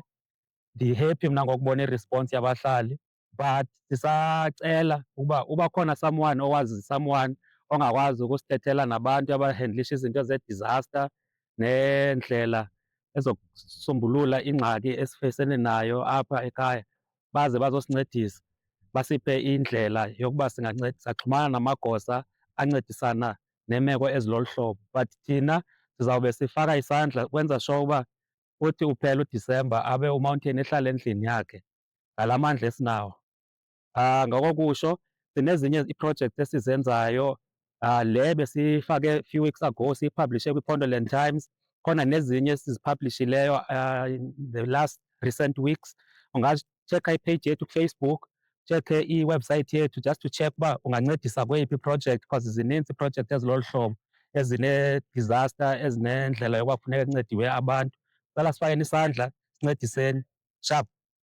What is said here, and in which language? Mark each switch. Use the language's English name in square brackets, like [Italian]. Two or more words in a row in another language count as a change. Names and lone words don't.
[Xhosa] Ndi-happy mna ngokubona i-response yabahlali, but sisacela ukuba uba khona someone owazi someone ongakwazi ukusithethela nabantu abahendlisha izinto ze-disaster neendlela ezokusombulula ingxaki esifesene nayo apha ekhaya, baze bazosincedisa, basiphe indlela yokuba singaxhumana namagosa ancedisana neemeko ezilolu hlobo. But thina sizawube sifaka isandla ukwenza sure uba uthi uphela uDisemba abe uMountain ehlala endlini yakhe ngala mandla esinawo. Ngokokusho sinezinye ii-projects esizenzayo, le besiyifake [English] few weeks ago [Xhosa] siyipublishe kwiPondoland Times, khona nezinye esizipublishileyo [English] in the last recent weeks. [Xhosa] Ungatshekha ipeyiji yethu kuFacebook, tshekhe iwebhusayithi yethu [English] just to check [Xhosa] uba ungancedisa kweyiphi iprojekthi because zinintsi iiprojekthi ezilolu hlobo ezine-disaster, ezinendlela yokuba kufuneka kuncediwe abantu. Sicela sifakeni isandla, sincediseni. sharp.